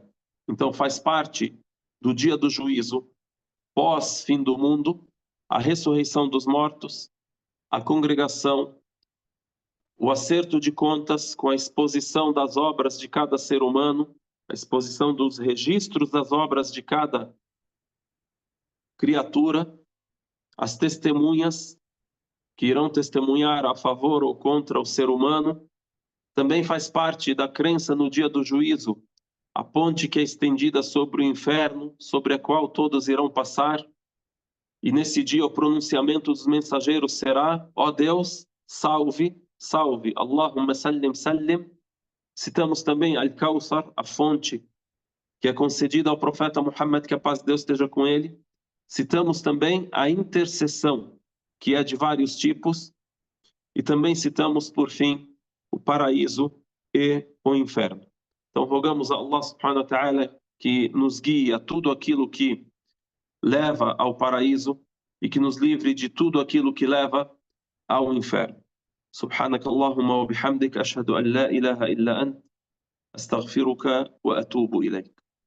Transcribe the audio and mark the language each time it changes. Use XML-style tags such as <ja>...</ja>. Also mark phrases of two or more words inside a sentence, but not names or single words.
<pt>Então faz parte do dia do juízo, pós-fim do mundo, a ressurreição dos mortos, a congregação, o acerto de contas com a exposição das obras de cada ser humano, a exposição dos registros das obras de cada criatura, as testemunhas que irão testemunhar a favor ou contra o ser humano. Também faz parte da crença no dia do juízo, a ponte que é estendida sobre o inferno, sobre a qual todos irão passar. E nesse dia o pronunciamento dos mensageiros será: ó Deus, salve, salve,</pt> <ar>اللهم سلم، سلم.</ar> <pt>Citamos também Al-Kawthar, a fonte que é concedida ao profeta Muhammad, que a paz de Deus esteja com ele. Citamos também a intercessão, que é de vários tipos. E também citamos, por fim, o paraíso e o inferno. Então rogamos a Allah</pt> <ar>سبحانه وتعالى</ar> <pt>que nos guie a tudo aquilo que leva ao paraíso e que nos livre de tudo aquilo que leva ao inferno.</pt> <ar>سبحانك اللهم وبحمدك أشهد أن لا إله إلا أنت أستغفرك وأتوب إليك.</ar>